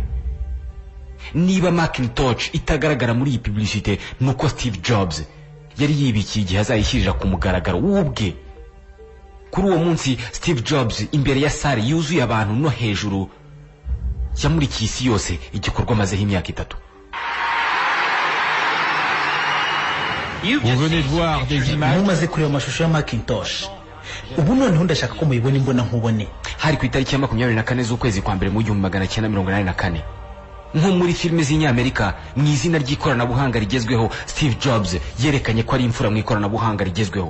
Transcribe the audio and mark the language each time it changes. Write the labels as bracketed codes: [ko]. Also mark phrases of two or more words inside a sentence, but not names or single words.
[rw] Niba Macintosh itagaragara muri iyi publicité, nuko Steve Jobs yari yibikiye igihe azayishyirira ku mugaragaro w'ubwe. Kuri uwo munsi Steve Jobs imbere ya sare yuzuye abantu no hejuru yamurikiye isi yose igikorwa amazeho imyaka 3. [fr] Vous venez de voir des images. [rw] mumaze kureba amashusho ya Macintosh. Ubu noneho ndashaka ko muyibona imbona nkubone. Hari ku itariki ya 24 z'ukwezi kwa mbere mu 1984. Nko muri filime z'Inyamerika, mu izina ry'ikoranabuhanga rigezweho, Steve Jobs yerekanye ko ari imfura mu ikoranabuhanga rigezweho.